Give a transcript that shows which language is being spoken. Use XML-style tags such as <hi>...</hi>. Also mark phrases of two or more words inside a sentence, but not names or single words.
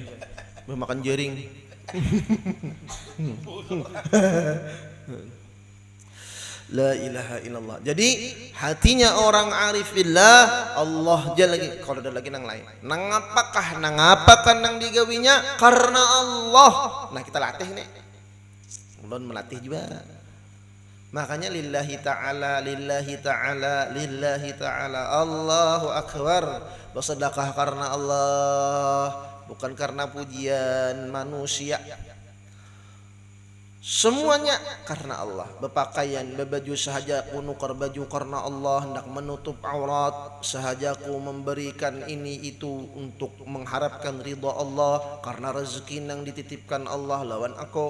<bjn>Makan jaring.</bjn> <ar>لا إله إلا الله.</ar> <bjn>Jadi hatinya orang</bjn> <ar>عارف بالله</ar> <bjn>Allah aja lagi. Kalau ada lagi nang lain, nang apakah nang digawinya karena Allah. Nah kita latih nih, belum melatih juga.</bjn> <ar>Makanya لله تعالى، لله تعالى، لله تعالى، الله أكبر.</ar> <bjn>Bersedekah karena Allah, bukan karena pujian manusia. Semuanya karena Allah. Berpakaian, berbaju sahajaku nukar baju karena Allah, hendak menutup aurat sahajaku, memberikan ini itu untuk mengharapkan ridha Allah, karena rezeki yang dititipkan Allah lawan aku.</bjn>